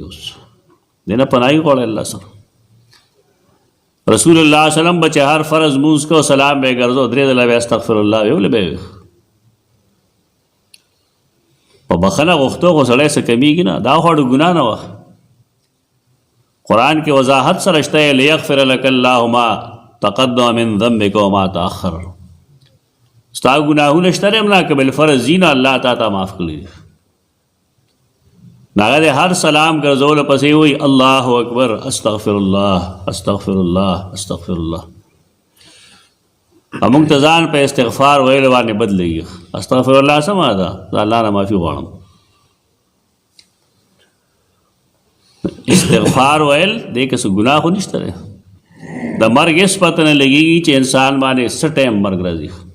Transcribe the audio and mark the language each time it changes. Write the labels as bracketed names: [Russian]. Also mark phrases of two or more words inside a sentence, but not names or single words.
[Pashto] اوس دې نه پناهي غواړي الله سره. رسول الله [Arabic] صلی الله علیه وسلم [Pashto] به چې هر فرض مونځ کو سلام به یې ګرځو 3 ځله به [Arabic] استغفر الله [Pashto] ویې ولې به یې په بخښنه غوښتو خو سړی څه کمیږي نه دا خو ګناه نه وه. قرآن کې وضاحت سره شته [Arabic] لیغفر لک الله ما تقدم من ذنبک وما تأخر. [Pashto] ستا ګناهونه شته هم نه که بالفرض ځي نه الله تا ته معاف کړي. هغه د هر سلام ګرځولو پسې وایي [Arabic] الله اکبر استغفر الله استغفر الله استغفر الله. [Pashto] موږ ته ځان په استغفار ویلو باندې بدلېږي. [Arabic] استغفر الله [Pashto] څه معنا ده؟ د الله نه معافي غواړم. استغفار ویل دې کې څه ګناه خو نشته دی. د مرګ هېڅ پته نه لګېږي چې انسان باندې څه ټایم مرګ راځي.